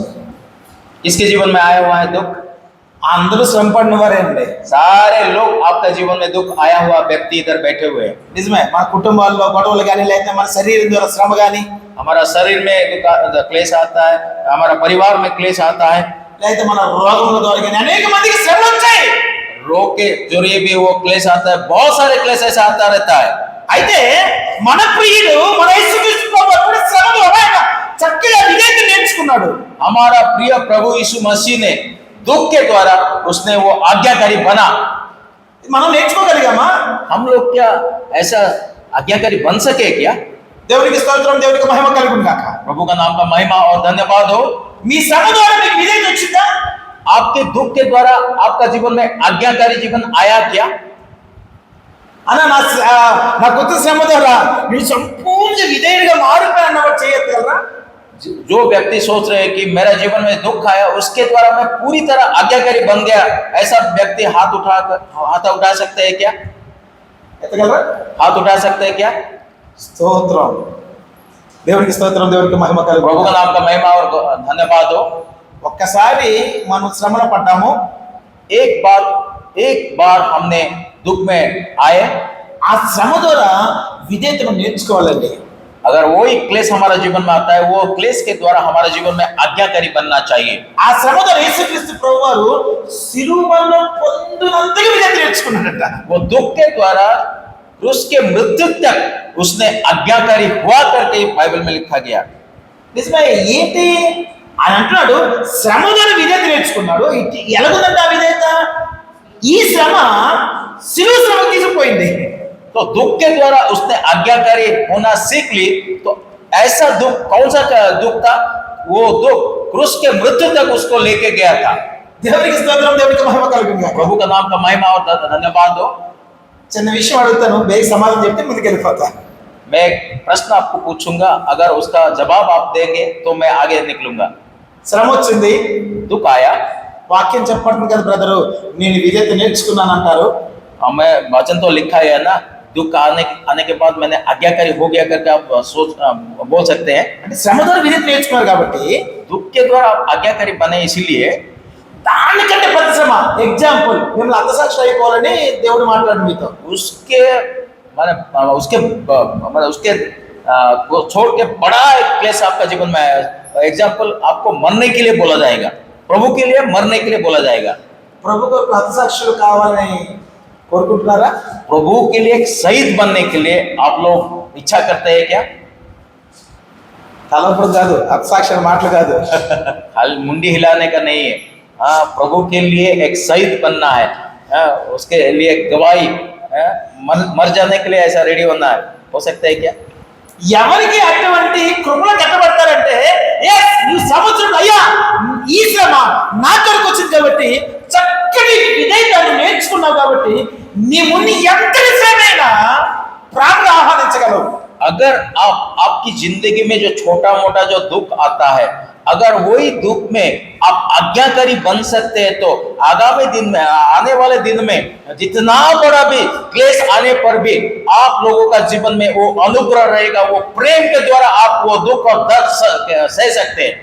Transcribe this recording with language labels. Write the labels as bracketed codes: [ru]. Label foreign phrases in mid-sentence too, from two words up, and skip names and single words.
[hi] किसके जीवन में आया हुआ है दुख? [te] అందరూ శ్రమ పడిన వారేండి. [hi] सारे लोग आपका जीवन में दुख आया हुआ व्यक्ति इधर बैठे हुए हैं। [te] నిజమే, మన కుటుంబాల్లో గొడవలు కానీ లేకపోతే మన శరీరం ద్వారా శ్రమ కానీ [hi] हमारा शरीर में क्लेश आता है, हमारा परिवार में क्लेश आता है, [te] లేకపోతే మన రోగముల ద్వారా కానీ అనేక మందికి శ్రమలు వచ్చాయి. [hi] रोग के जरिए भी वो क्लेश आता है, बहुत सारे क्लेश ऐसा आता रहता है। [te] అయితే మన ప్రియుడు మన యేసుక్రీస్తు ప్రభువు కూడా శ్రమలో ఆయన చక్కగా విధేయత నేర్చుకున్నాడు. [hi] हमारा प्रिय प्रभु यीशु मसीह ने दुख के द्वारा उसने वो आज्ञाकारी बना। [te] మనం నేర్చుకోగలిగామా? [hi] हम लोग क्या ऐसा आज्ञाकारी बन सके क्या? [te] దేవునికి స్తోత్రం, దేవునికి మహిమ కలుగును గాక. [hi] प्रभु का नाम का महिमा और धन्यवाद हो। [te] మీ శ్రమ ద్వారా మీకు విధేయత వచ్చిందా? [hi] आपके दुख के द्वारा आपका जीवन में आज्ञाकारी जीवन आया क्या? [te] అన్న నా కొత్త శ్రమ ద్వారా నేను సంపూర్ణ విధేయుడిగా మారిపోయాను చేయగలరా? [hi] जो व्यक्ति सोच रहे हैं कि मेरा जीवन में दुख आया, उसके द्वारा मैं पूरी तरह आज्ञाकारी बन गया, ऐसा व्यक्ति हाथ उठा सकते हैं क्या? [te] ఎత్తగలరా? [hi] हाथ उठा सकते हैं क्या? [te] స్తోత్రం, దేవునికి స్తోత్రం, దేవునికి మహిమ [hi] प्रभु [te] కలుగును [hi] का [te] గాక. [hi] नाम का महिमा और धन्यवाद हो। [te] ఒక్కసారి మనం శ్రమలో పడ్డాము, [hi] एक बार हमने दुख में आए, [te] ఆ శ్రమ ద్వారా విధేయతను నేర్చుకోవాలండి. [hi] अगर वही क्लेश हमारा जीवन में आता है, वो क्लेश के द्वारा हमारे जीवन में आज्ञाकारी बनना चाहिए। [te] ఆ శ్రమ ద్వారా యేసుక్రీస్తు ప్రభువారు శిలువలో పొందినంతగా విధేయత నేర్చుకున్నాడట. [hi] वो दुख के द्वारा क्रूस के मृत्यु तक उसने आज्ञाकारी हुआ करके बाइबल में लिखा गया। [te] నిజమే, ఏంటి అని అంటున్నాడు, శ్రమ ద్వారా విధేయత నేర్చుకున్నాడు. ఎలాగుందంటే ఆ విధేయత, ఈ శ్రమ శిలువ శ్రమ తీసుకుపోయింది. [hi] तो दुख के द्वारा उसने आज्ञाकारी होना सीख ली। तो ऐसा दुख कौन सा दुख था? वो दुख क्रूस के मृत्यु तक उसको लेके गया था। [te] దేవునికి స్తోత్రం, దేవునికి మహిమ కలుగును గాక. [hi] प्रभु का नाम का महिमा और धन्यवाद हो। [te] చిన్న విషయం అడుగుతాను, బేగ సమాధానం చెప్తే ముందుకు వెళ్ళిపోతా. [hi] मैं एक प्रश्न आपको पूछूंगा, अगर उसका जवाब आप देंगे तो मैं आगे निकलूंगा। [te] శ్రమ వచ్చింది, [hi] दुख आया, [te] వాక్యం చెప్పబడుతుంది కదా బ్రదరు, నేను విధేయత నేర్చుకున్నాను అంటారు. [hi] मैं वचन तो लिखा है ना, दुख आने के बाद मैंने आज्ञाकारी हो गया करके आप बोल सकते हैं। [te] అంటే శ్రమ ద్వారా విధేయత నేర్చుకున్నారు కాబట్టి [hi] दुख के द्वारा आप आज्ञाकारी बने, इसीलिए [te] దానికంటే పెద్ద శ్రమ, ఎగ్జాంపుల్ మిమ్మల్ని అర్థసాక్షి అయిపోవాలని దేవుడు మాట్లాడు మీతో. [hi] उसके को छोड़ के बड़ा एक क्लेश आपका जीवन में आया। एग्जाम्पल, आपको मरने के लिए बोला जाएगा, प्रभु के लिए मरने के लिए बोला जाएगा। [te] ప్రభు కొరకు హతసాక్షులు కావాలని కోరుకుంటున్నారా? [hi] प्रभु के लिए एक शहीद बनने के लिए आप लोग इच्छा करते हैं क्या? [te] తలంపుడు కాదు, హతసాక్షుల మాటలు కాదు. [hi] खाली मुंडी हिलाने का नहीं है। हाँ, प्रभु के लिए एक शहीद बनना है। हाँ, उसके लिए गवाही, मर जाने के लिए ऐसा रेडी होना है। हो सकता है क्या? [te] ఎవరికి అటువంటి కృపలో కట్టబడతారంటే, నువ్వు సంవత్సరం అయ్యా ఈ శ్రమ నా కొరకు వచ్చింది కాబట్టి చక్కటి విధేయతను నేర్చుకున్నావు కాబట్టి నీ ముందు ఎంతటి శ్రమైనా ప్రాణులు ఆహ్వానించగలవు. [hi] अगर आपकी जिंदगी में जो छोटा मोटा जो दुख आता है, अगर वही दुख में आप आज्ञाकारी बन सकते हैं, तो आगामी दिन में, आने वाले दिन में जितना बड़ा भी क्लेश आने पर भी आप लोगों का जीवन में वो अनुग्रह रहेगा, वो प्रेम के द्वारा आप वो दुख और दर्द सह सकते हैं।